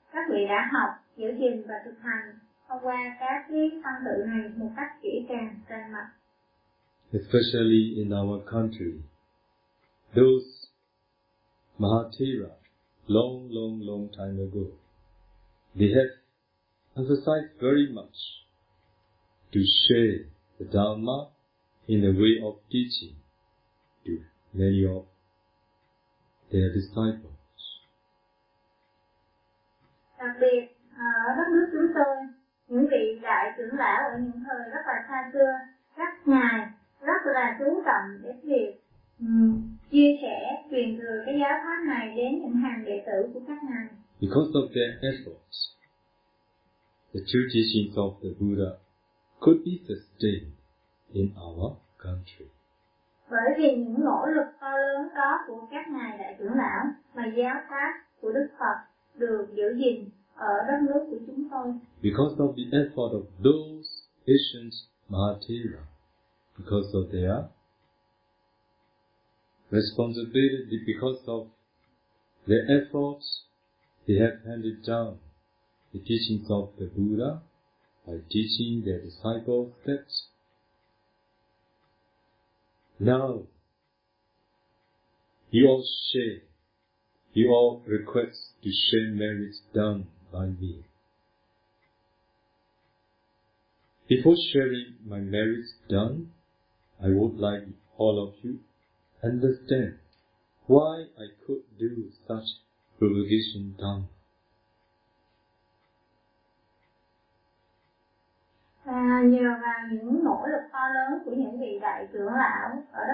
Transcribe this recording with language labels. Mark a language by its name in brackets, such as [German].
[Vietnamese] Các vị đã học, giữ gìn và thực hành thông qua các cái văn tự này một cách kỹ càng, cẩn mật. [English] Especially in our country, those Mahathira, long, long, long time ago, they have emphasized very much to share the Dharma in the way of teaching to many of their disciples. [Vietnamese] Đặc biệt, ở đất nước chúng tôi, những vị đại trưởng lão ở những thời rất là xa xưa, các ngài rất là chú trọng đến việc chia sẻ truyền thừa cái giáo pháp này đến những hàng đệ tử của các ngài. [English] Because of their efforts, the true teachings of the Buddha could be sustained in our country. [Vietnamese] Bởi vì những nỗ lực to lớn đó của các ngài đại trưởng lão mà giáo pháp của Đức Phật được giữ gìn ở đất nước của chúng tôi. [English] Because of the effort of those ancient Mahathera, because of their responsibility, because of their efforts, they have handed down the teachings of the Buddha by teaching their disciples that now you all share, you all request to share merits done by me. Before sharing my merits done, I would like all of you understand why I could do such propagation done. [Vietnamese] Nhờ vào những nỗ lực to lớn của những vị đại trưởng lão